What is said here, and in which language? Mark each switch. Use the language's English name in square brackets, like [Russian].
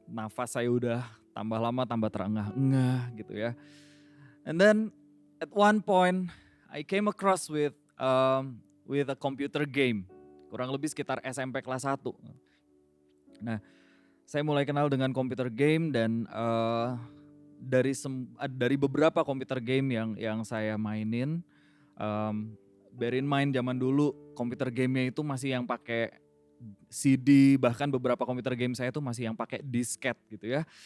[Indonesian] Nafas saya udah tambah lama tambah terengah-engah gitu ya. [English] And then at one point I came across with a computer game. [Indonesian] Kurang lebih sekitar SMP kelas 1. Nah, saya mulai kenal dengan computer game dan dari beberapa komputer game yang saya mainin, [English] bear in mind [Indonesian] zaman dulu komputer gamenya itu masih yang pakai CD, bahkan beberapa komputer game saya itu masih yang pakai disket gitu ya.